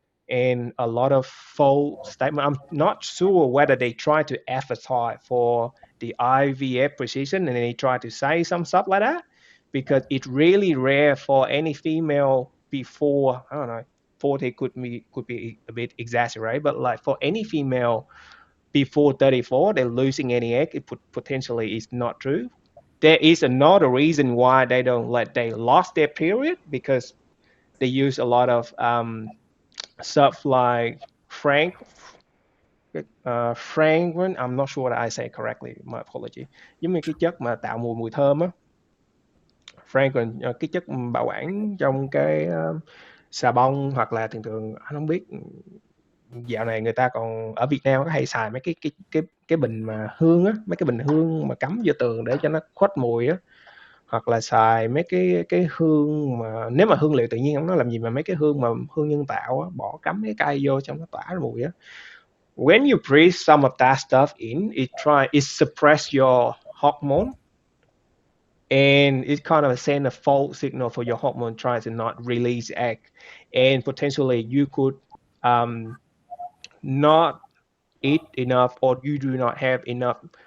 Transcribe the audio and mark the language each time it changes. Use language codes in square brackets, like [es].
[en] And a lot of false statement. I'm not sure whether they try to advertise for the IVF precision and they try to say some stuff like that because it's really rare for any female before, I don't know, 40 could be a bit exaggerated, but like for any female before 34 they're losing any egg, it potentially is not true. There is another reason why they don't let they lost their period because they use a lot of stuff like Frank, fragrant. I'm not sure that I say correctly. My apology. [vi] Giống như cái chất mà tạo mùi mùi thơm á, fragrant, cái chất bảo quản trong cái xà bông hoặc là thường thường anh không biết dạo này người ta còn ở Việt Nam có hay xài mấy cái bình mà hương á, mấy cái bình hương mà cắm vô tường để cho nó khuếch mùi á, hoặc là xài mấy cái hương mà nếu mà hương liệu tự nhiên không nói làm gì mà mấy cái hương mà hương nhân tạo á, bỏ cắm cái cây vô trong nó tỏa ra mùi á. [en] When you breathe some of that stuff in, it suppress your hormone and it kind of send a false signal for your hormone trying to not release egg, and potentially you could um, not eat enough or you do not have enough